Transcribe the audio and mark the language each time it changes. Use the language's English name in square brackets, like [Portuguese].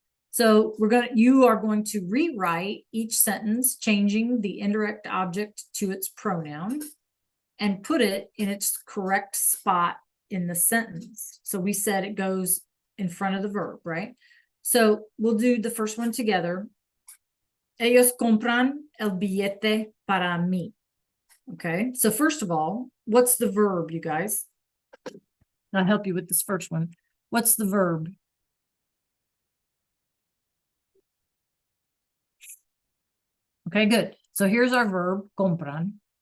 [English] So you are going to rewrite each sentence, changing the indirect object to its pronoun and put it in its correct spot in the sentence. So we said it goes in front of the verb, right? So we'll do the first one together. [Spanish] Ellos compran el billete para mí. [English] Okay, so first of all, what's the verb, you guys? I'll help you with this first one. What's the verb? Okay, good. So here's our verb, compran.